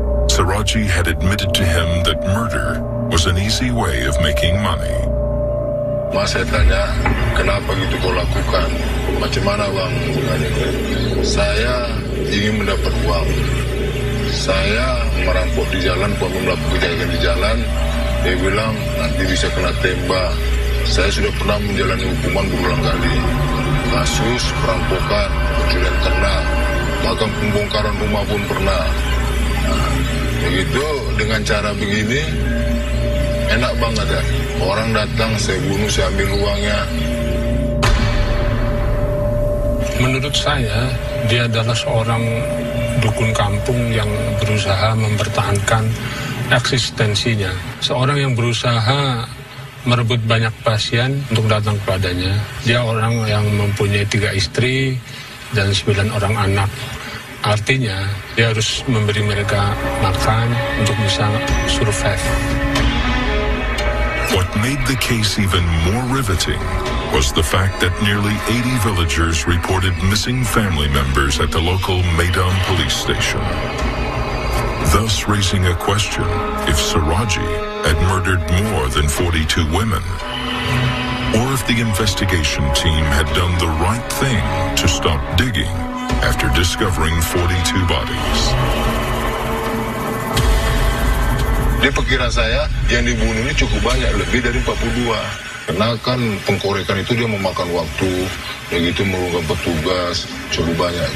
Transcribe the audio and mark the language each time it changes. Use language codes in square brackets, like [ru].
[en] Suradji had admitted to him that murder was an easy way of making money. [id] Mas, saya tanya, kenapa gitu kau lakukan? Macam mana bang? Saya ingin mendapat uang. Saya merampok di jalan, melakukan kejahatan di jalan. Dia bilang nanti bisa kena tembak. Saya sudah pernah menjalani hukuman berulang kali. Kasus perampokan, pencurian ternak, bahkan pembongkaran rumah pun pernah. Begitu dengan cara begini, enak banget ya. Orang datang, saya bunuh, saya ambil uangnya. Menurut saya, dia adalah seorang dukun kampung yang berusaha mempertahankan eksistensinya. Seorang yang berusaha merebut banyak pasien untuk datang kepadanya. Dia orang yang mempunyai 3 istri dan 9 orang anak. Artinya, dia harus memberi mereka makan untuk bisa survive. [en] What made the case even more riveting was the fact that nearly 80 villagers reported missing family members at the local Medan police station, thus raising a question if Suradji had murdered more than 42 women, or if the investigation team had done the right thing to stop digging after discovering 42 bodies. [id] Di perkiraan saya, yang dibunuh ini cukup banyak, lebih dari 42. Karena kan pengkorekan itu dia memakan waktu, begitu memerlukan petugas, cukup banyak.